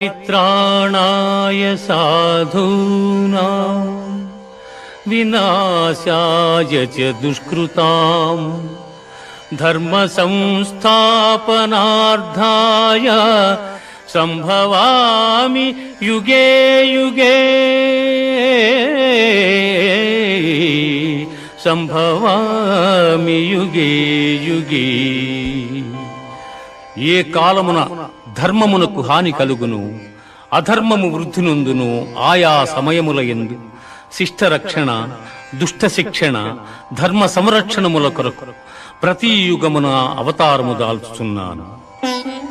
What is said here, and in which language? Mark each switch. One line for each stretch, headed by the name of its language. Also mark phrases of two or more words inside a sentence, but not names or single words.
Sanskrit: परित्राणाय साधूनां विनाशाय च दुष्कृताम् धर्म संस्थापनार्थाय संभवामि युगे युगे సంభవామి యుగే యుగే.
Telugu: ఏ కాలమున ధర్మమునకు హాని కలుగును, అధర్మము వృద్ధి నొందును, ఆయా సమయముల యందు శిష్ట రక్షణ, దుష్ట శిక్షణ, ధర్మ సంరక్షణముల కొరకు ప్రతి యుగమున అవతారము దాల్చుచున్నాను.